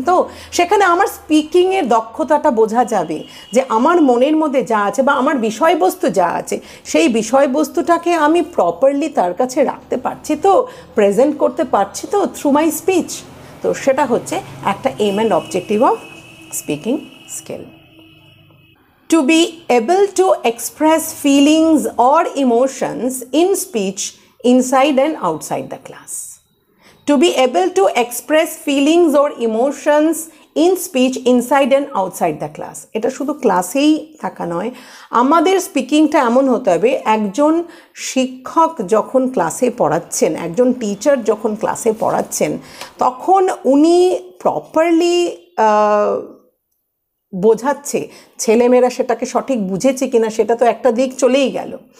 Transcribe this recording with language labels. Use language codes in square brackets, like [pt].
[bn] তো সেখানে আমার স্পিকিংয়ের দক্ষতাটা বোঝা যাবে, যে আমার মনের মধ্যে যা আছে বা আমার বিষয়বস্তু যা আছে, সেই বিষয়বস্তুটাকে আমি প্রপারলি তার কাছে রাখতে পারছি তো, প্রেজেন্ট করতে পারছি তো [en] Through my speech. [bn] তো সেটা হচ্ছে একটা [en] Aim and objective of speaking skill. To be able to express feelings or emotions in speech inside and outside the class. To be able to express feelings or emotions in speech inside and outside the class. [bn] এটা শুধু ক্লাসেই থাকা নয়, আমাদের স্পিকিংটা এমন হতে হবে, একজন শিক্ষক যখন ক্লাসে পড়াচ্ছেন, একজন টিচার যখন ক্লাসে পড়াচ্ছেন, তখন উনি প্রপারলি বোঝাচ্ছে, ছেলেমেয়েরা সেটাকে সঠিক বুঝেছে কিনা সেটা তো একটা দিক চলেই গেল।